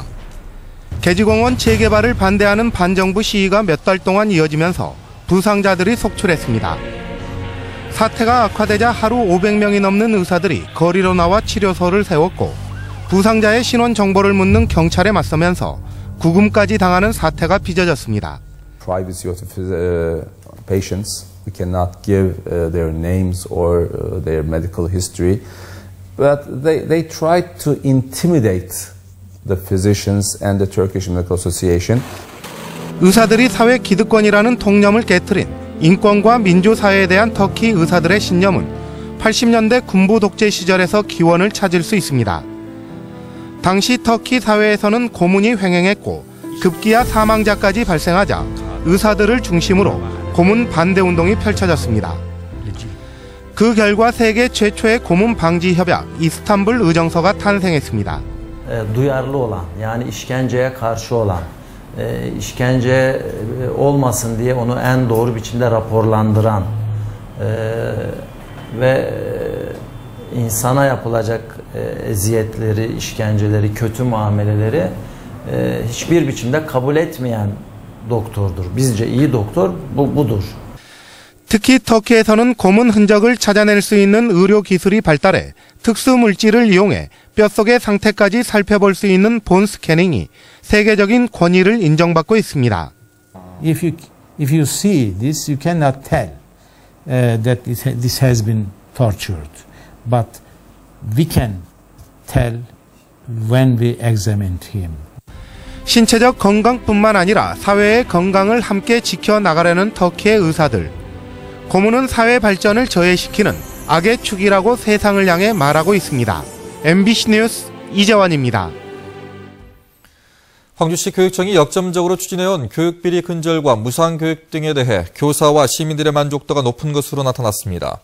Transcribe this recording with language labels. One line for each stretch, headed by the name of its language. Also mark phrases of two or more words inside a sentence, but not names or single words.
Korean: 개지공원 재개발을 반대하는 반정부 시위가 몇 달 동안 이어지면서 부상자들이 속출했습니다. 사태가 악화되자 하루 500명이 넘는 의사들이 거리로 나와 치료소를 세웠고 부상자의 신원 정보를 묻는 경찰에 맞서면서 구금까지 당하는 사태가 빚어졌습니다.
English: Privacy of the patients. We cannot give their names or their medical history, but they tried to intimidate the physicians and the Turkish Medical Association.
Korean: 의사들이 사회 기득권이라는 통념을 깨트린 인권과 민주사회에 대한 터키 의사들의 신념은 80년대 군부 독재 시절에서 기원을 찾을 수 있습니다. 당시 터키 사회에서는 고문이 횡행했고 급기야 사망자까지 발생하자 의사들을 중심으로 고문 반대 운동이 펼쳐졌습니다. 그 결과 세계 최초의 고문 방지 협약 이스탄불 의정서가 탄생했습니다.
Turkish: Duyarlı olan, yani işkenceye karşı olan, işkence olmasın diye onu en doğru biçimde raporlandıran ve insana yapılacak eziyetleri, işkenceleri, kötü muameleleri hiçbir biçimde kabul etmeyen doktordur. Bizce iyi doktor budur.
Korean: 특히 터키에서는 고문 흔적을 찾아낼 수 있는 의료 기술이 발달해 특수 물질을 이용해 뼛속의 상태까지 살펴볼 수 있는 본 스캐닝이 세계적인 권위를 인정받고 있습니다.
English: If you see this, you cannot tell that this has been tortured, but we can tell when we examined him.
Korean: 신체적 건강뿐만 아니라 사회의 건강을 함께 지켜나가려는 터키의 의사들. 고문은 사회 발전을 저해시키는 악의 축이라고 세상을 향해 말하고 있습니다. MBC 뉴스 이재환입니다. 광주시 교육청이 역점적으로 추진해온 교육비리 근절과 무상교육 등에 대해 교사와 시민들의 만족도가 높은 것으로 나타났습니다.